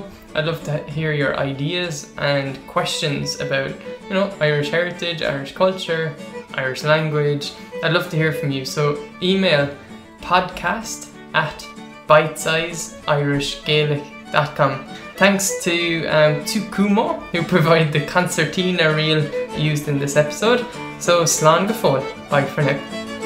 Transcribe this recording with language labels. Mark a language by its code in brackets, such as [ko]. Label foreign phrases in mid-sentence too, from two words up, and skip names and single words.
[en] I'd love to hear your ideas and questions about, Irish heritage, Irish culture, Irish language. I'd love to hear from you. So email podcast@bitesizeirishgaelic.com. Thanks to Cuba, who provide the concertina reel used in this episode. [ga] So slán go fóill. [en] Bye for now.